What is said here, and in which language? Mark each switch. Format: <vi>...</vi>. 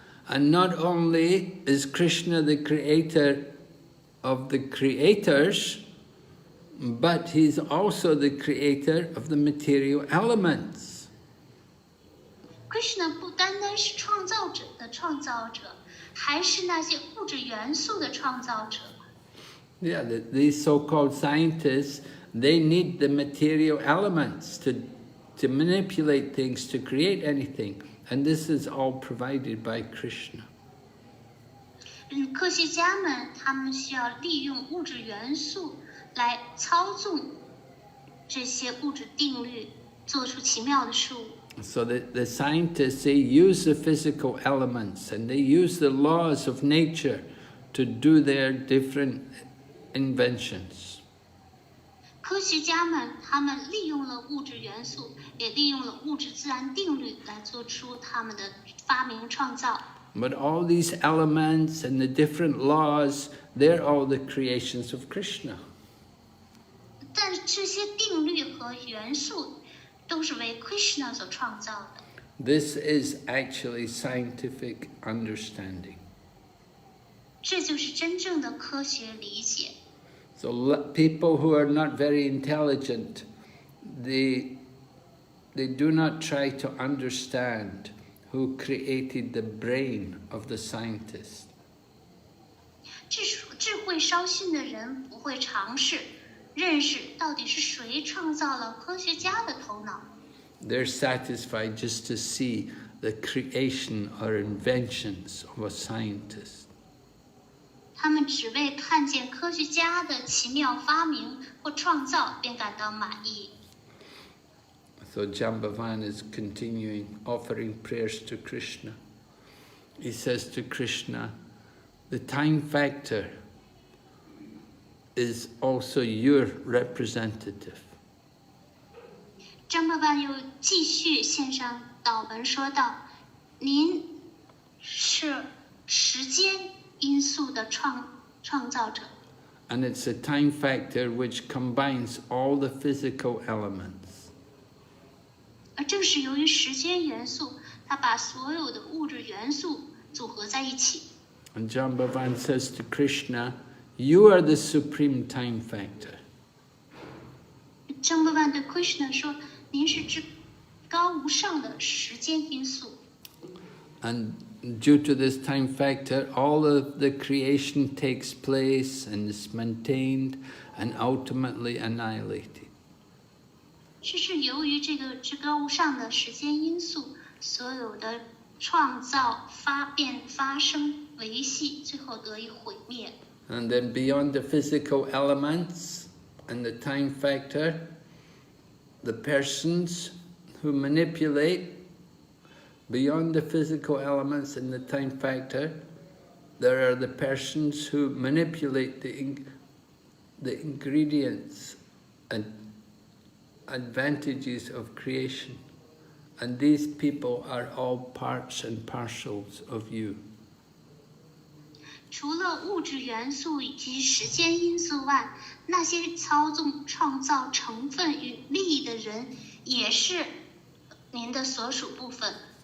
<en>And not only is Krishna the creator of the creators, but he's also the creator of the material elements.</en> <zh>Krishna 不单单是创造者的创造者，还是那些物质元素的创造者。</zh> <en>Yeah, these so-called scientists, they need the material elements to manipulate things, to create anything. And this is all provided by Krishna.</en> <zh>科学家们他们需要利用物质元素来操纵这些物质定律，做出奇妙的事物。</zh> <en>So the scientists, they use the physical elements and they use the laws of nature to do their different inventions.</en> <zh>科学家们他们利用了物质元素，也利用了物质自然定律来做出他们的发明创造。</zh> <en>But all these elements and the different laws, they're all the creations of Krishna.</en> <zh>但这些定律和元素都是为 Krishna 所创造的。</zh> <en>This is actually scientific understanding.</en> <zh>这就是真正的科学理解。</zh> <en>So people who are not very intelligent, they do not try to understand who created the brain of the scientist.</en> <zh>智慧稍逊的人不会尝试认识到底是谁创造了科学家的头脑。</zh> <en>They're satisfied just to see the creation or inventions of a scientist.</en> <zh>他们只为看见科学家的奇妙发明或创造便感到满意。</zh> <en>So Jambavan is continuing offering prayers to Krishna. He says to Krishna, the time factor is also your representative.</en> <zh>张伯伯又继续献上祷文，说道：“您是时间因素的创造者。”</zh> <en>And it's a time factor which combines all the physical elements.</en> <zh>而正是由于时间元素，它把所有的物质元素组合在一起。</zh> <en>And Jambavan says to Krishna, you are the supreme time factor.</en> <zh>张伯伯对 Krishna 说：“您是至高无上的时间因素。”</zh> <en>And due to this time factor, all of the creation takes place and is maintained and ultimately annihilated.</en> <zh>这是由于这个至高无上的时间因素，所有的创造发生维系，最后得以毁灭。</zh> <en>And then beyond the physical elements and the time factor, the persons who manipulate beyond the physical elements and the time factor, there are the persons who manipulate the ingredients and advantages of creation. And these people are all parts and parcels of you.</en> <zh>除了物质元素以及时间因素外，那些操纵、创造成分与利益的人，也是您的所属部分。</zh>